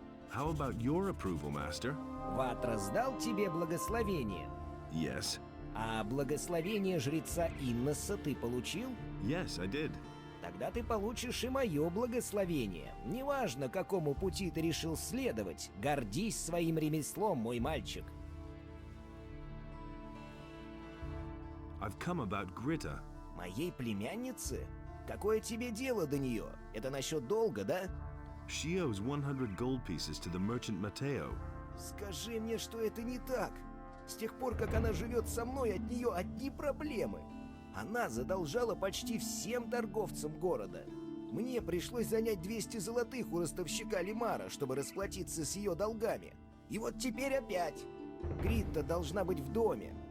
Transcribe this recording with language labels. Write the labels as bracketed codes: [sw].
[en] How about your approval, Master? [ru] Ватрос дал тебе благословение. [en] Yes. [ru] А благословение жреца Инносса ты получил? [en] Yes, I did. [ru] Тогда ты получишь и мое благословение. Неважно, какому пути ты решил следовать, гордись своим ремеслом, мой мальчик. [en] I've come about Gritta. [ru] Моей племяннице? Какое тебе дело до нее? Это насчет долга, да? [en] She owes 100 gold pieces to the merchant Matteo. [ru] Скажи мне, что это не так. С тех пор, как она живет со мной, от нее одни проблемы. Она задолжала почти всем торговцам города. Мне пришлось занять 200 золотых у ростовщика Лимара, чтобы расплатиться с ее долгами. И вот теперь опять. Гритта должна быть в доме.